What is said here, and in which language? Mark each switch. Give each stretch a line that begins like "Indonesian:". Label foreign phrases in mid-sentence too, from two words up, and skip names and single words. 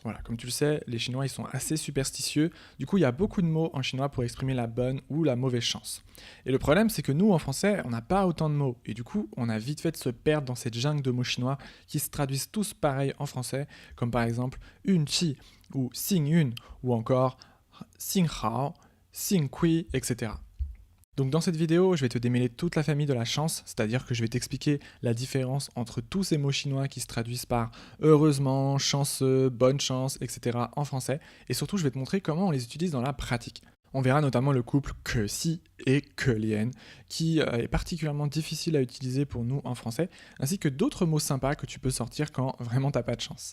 French: Voilà, comme tu le sais, les Chinois ils sont assez superstitieux. Du coup, il y a beaucoup de mots en chinois pour exprimer la bonne ou la mauvaise chance. Et le problème, c'est que nous, en français, on n'a pas autant de mots. Et du coup, on a vite fait de se perdre dans cette jungle de mots chinois qui se traduisent tous pareil en français, comme par exemple yun qi ou xing yun ou encore
Chinese: 幸好，幸亏,
French: etc. Donc dans cette vidéo, je vais te démêler toute la famille de la chance, c'est-à-dire que je vais t'expliquer la différence entre tous ces mots chinois qui se traduisent par heureusement, chanceux, bonne chance, etc. en français, et surtout je vais te montrer comment on les utilise dans la pratique. On verra notamment le couple que si et que lien, qui est particulièrement difficile à utiliser pour nous en français, ainsi que d'autres mots sympas que tu peux sortir quand vraiment t'as pas de chance.